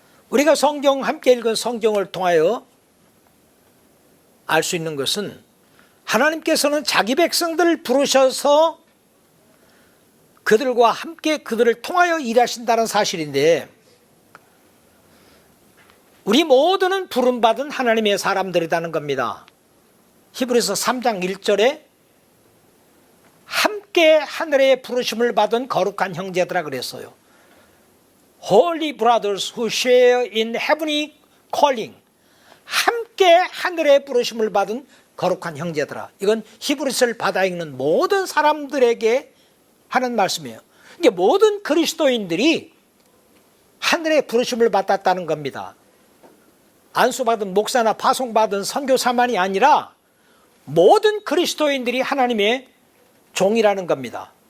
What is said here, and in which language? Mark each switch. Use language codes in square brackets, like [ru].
[ko] 우리가 성경 함께 읽은 성경을 통하여 알 수 있는 것은 하나님께서는 자기 백성들을 부르셔서 그들과 함께 그들을 통하여 일하신다는 사실인데, 우리 모두는 부름받은 하나님의 사람들이라는 겁니다. 히브리서 3장 1절에 함께 하늘의 부르심을 받은 거룩한 형제들아 그랬어요. [en] Holy brothers who share in heavenly calling. [ko] 함께 하늘의 부르심을 받은 거룩한 형제들아. 이건 히브리서를 받아 읽는 모든 사람들에게 하는 말씀이에요. 이게 모든 그리스도인들이 하늘의 부르심을 받았다는 겁니다. 안수받은 목사나 파송받은 선교사만이 아니라 모든 그리스도인들이 하나님의 종이라는 겁니다.